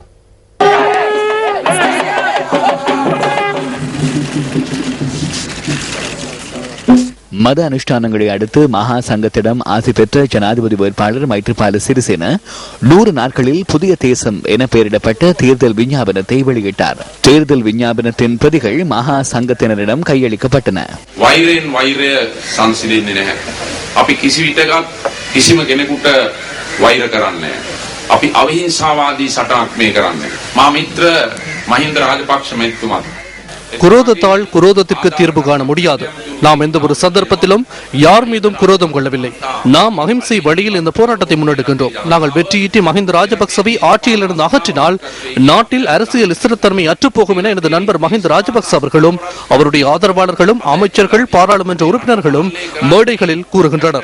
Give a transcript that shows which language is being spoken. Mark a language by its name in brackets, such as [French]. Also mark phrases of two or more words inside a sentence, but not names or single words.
[Tamil] மத அனுஷ்டானங்களை அடுத்து மகா சங்கத்திடம் ஆசி பெற்ற ஜனாதிபதி வேட்பாளர் மைத்ரிபால சிறிசேன 100 நாட்களில் புதிய தேசம் என பெயரிடப்பட்ட தேர்தல் விஞ்ஞாபனத்தை வெளியிட்டார். தேர்தல் விஞ்ஞாபனத்தின் பிரதிகள் மகா சங்கத்தினரிடம் கையளிக்கப்பட்டன. [Sinhala] වෛරයෙන් වෛරය සංසිඳෙන්නේ නැහැ. අපි කිසි විටකත් කිසිම කෙනෙකුට වෛර කරන්නේ නැහැ. අපි අවිහිංසාවාදී සටනක් මේ කරන්නේ. මා මිත්‍ර මහින්ද රාජපක්ෂ මැතිතුමා [Tamil] குரோதத்தால் குரோதத்திற்கு தீர்வு காண முடியாது. நாம் எந்த ஒரு சந்தர்ப்பத்திலும் யார் மீதும் குரோதம் கொள்ளவில்லை. நாம் அகிம்சை வழியில் இந்த போராட்டத்தை முன்னெடுக்கின்றோம். நாங்கள் வெற்றியீட்டி மஹிந்த ராஜபக்சவை ஆட்சியிலிருந்து அகற்றினால் நாட்டில் அரசியல் ஸ்திரத்தன்மை அற்றுப்போகும் என எனது நண்பர் மஹிந்த ராஜபக்ச அவர்களும் அவருடைய ஆதரவாளர்களும் அமைச்சர்கள் பாராளுமன்ற உறுப்பினர்களும் மேடைகளில் கூறுகின்றனர்.